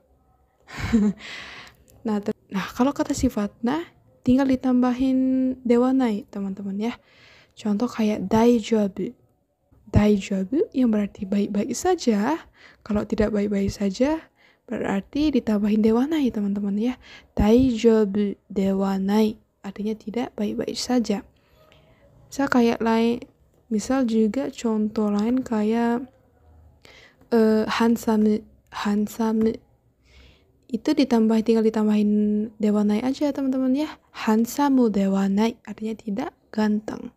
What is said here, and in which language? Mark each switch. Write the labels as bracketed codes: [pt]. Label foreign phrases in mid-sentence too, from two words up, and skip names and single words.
[id] Nah, kalau kata sifat nah tinggal ditambahin dewanai teman-teman ya. Contoh kayak daijoubu. Daijoubu yang berarti baik-baik saja. Kalau tidak baik-baik saja berarti ditambahin dewanai teman-teman ya. [ja] 大丈夫ではない [id] artinya tidak baik-baik saja. Misal juga contoh lain kayak handsome itu tinggal ditambahin dewanai aja teman-teman ya. Handsome dewanai artinya tidak ganteng.